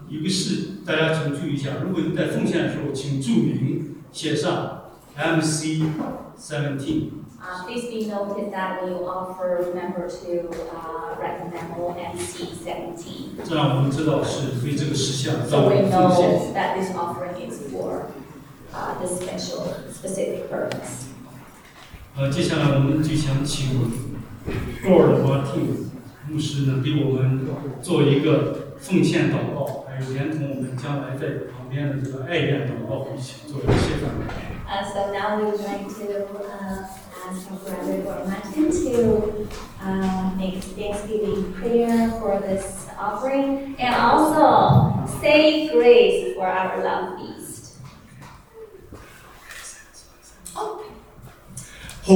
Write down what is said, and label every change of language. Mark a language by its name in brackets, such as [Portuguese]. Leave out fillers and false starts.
[Chinese] 有个事大家请注意一下，如果你在奉献的时候，请注明写上 MC17。 [English] Please be noted that we offer member to write a memo MC17. [Chinese] 这让我们知道是为这个事项做奉献。 [English] So we know that this offering is for this special specific purpose. [Chinese] 接下来我们就想请 Lord Martin 牧师呢给我们做一个奉献祷告，还有连同我们将来在旁边的这个爱院祷告一起做一个示范。 [English] So now we're going to ask our brother Gordon Martin